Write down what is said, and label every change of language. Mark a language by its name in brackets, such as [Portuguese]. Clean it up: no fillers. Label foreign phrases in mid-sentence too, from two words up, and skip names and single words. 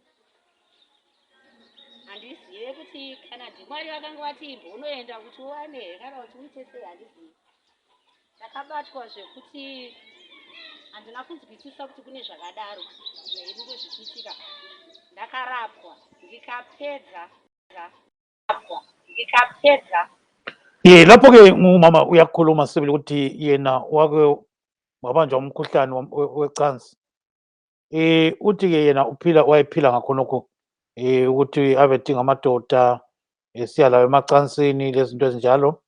[Shona] Handizive kuti kana ndimwari vakanga vati imbonoenda kuti uwane kana kuti uite sei handizivi. Ndakabatwa zvekuti handina kunzwisisa kuti kune zvakadaro zvainenge zvichiitika. Ndakarapwa ndikapedza. [North Ndebele] Lapho ke umama uyakhuluma sibili ukuthi yena wake wabanjwa umkhuhlane wecansi. Uthi ke yena wayephila ngakhonokho ukuthi abedinga amadoda esiya lawo emacansini lezinto ezinjalo.